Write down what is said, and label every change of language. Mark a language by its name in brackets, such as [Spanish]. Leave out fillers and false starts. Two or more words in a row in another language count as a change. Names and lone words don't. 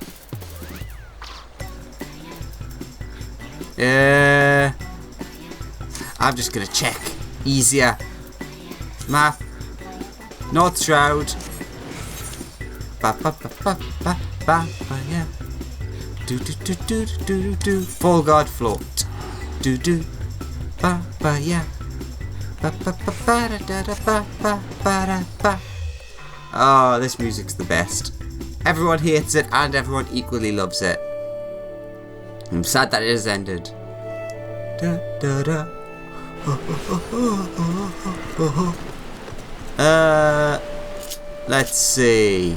[English] I'm just gonna check. Easier. Map. North Shroud. Ba ba ba ba ba ba ba yeah. Do do do do do do. Fall Guard float. Do do ba ba yeah. Ba ba ba ba da da da ba ba ba da ba. Oh, this music's the best. Everyone hates it and everyone equally loves it. I'm sad that it has ended. Da da da. Let's see.